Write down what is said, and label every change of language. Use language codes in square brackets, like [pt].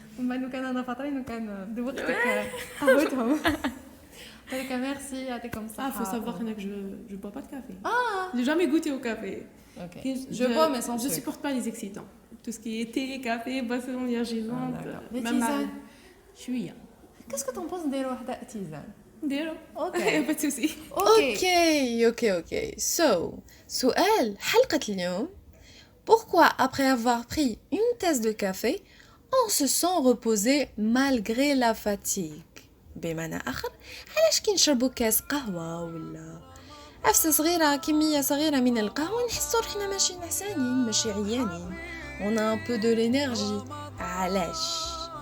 [ar] لو كان انا فاطرين وكان دوقتك قهوتهم. [fr] En tous les cas, merci, [ar] يعطيكم الصحة. [fr] Il faut savoir que je bois pas de café. J'ai jamais goûté au café. Okay. Je bois mais sans sucre. Je supporte pas les excitants. Tout ce qui est thé, café, boisson énergisante. Les tisanes. [ar] شوية. [fr] Qu'est-ce que t'en penses [ar] نديرو وحدة [fr] tisane? [ar] نديرو. [fr] Ok. Pas de souci. Ok. [ar] So, سؤال حلقة اليوم. [fr] Pourquoi après avoir pris une tasse de café, on se sent reposé malgré la fatigue? [ar] بمعنى آخر علاش كي نشربوا كاس قهوة ولا عفسة صغيرة كمية صغيرة من القهوة نحسوا روحنا ماشي نعسانين ماشي عيانين [fr] on a un peu de l'énergie [ar] علاش